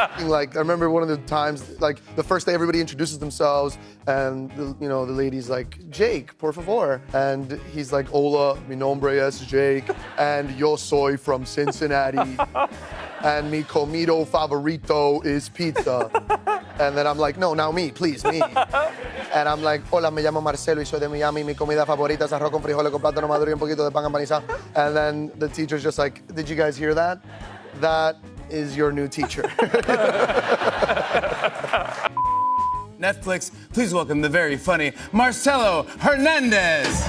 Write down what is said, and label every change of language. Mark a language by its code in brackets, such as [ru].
[en] Like, I remember one of the times, like the first day everybody introduces themselves and the lady's like, Jake, [es] por favor. [en] And he's like, [es] hola, mi nombre es Jake, and yo soy from Cincinnati. And mi comido favorito [en] is pizza. And then I'm like, no, now me, please, me. And I'm like, [es] hola, me llamo Marcello y soy de Miami. Mi comida favorita es arroz con frijoles con plátano maduro y un poquito de pan empanizado. [en] And then the teacher's just like, did you guys hear that? That is your new teacher. Netflix, please welcome the very funny Marcello Hernández.